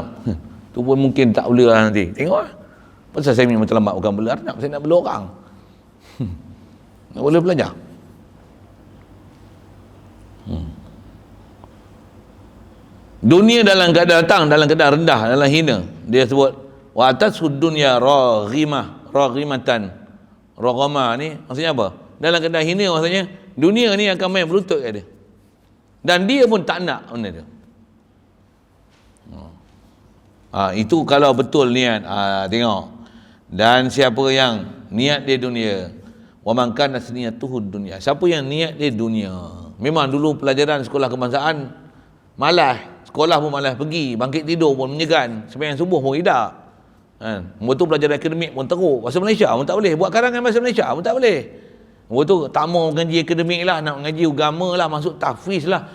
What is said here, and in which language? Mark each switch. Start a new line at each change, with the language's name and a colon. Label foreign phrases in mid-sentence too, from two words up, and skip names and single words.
Malay: Tu pun mungkin tak bela lah nanti. Tengok lah. Pasal saya punya matlamat bukan bela arnab, saya nak bela orang. Nak boleh belajar. Dunia dalam keadaan datang dalam keadaan rendah, dalam hina. Dia sebut
Arabic: wa atasud dunya raghimatan.
Malay: Raghama ni maksudnya apa? Dalam keadaan hina maksudnya dunia ni akan main berlutut kat dia. Dan dia pun tak nak benda tu. Itu kalau betul niat. Tengok. Dan siapa yang niat dia dunia,
Arabic: wa man kana niyatuhu dunya.
Malay: Siapa yang niat dia dunia. Memang dulu pelajaran sekolah kebangsaan malas. Sekolah pun malas pergi, bangkit tidur pun menyegan, sembahyang subuh pun tidak. Betul pelajaran akademik pun teruk. Bahasa Malaysia pun tak boleh. Buat karangan bahasa Malaysia pun tak boleh. Betul tak mau mengaji akademik lah, nak mengaji agama lah, masuk tahfiz lah.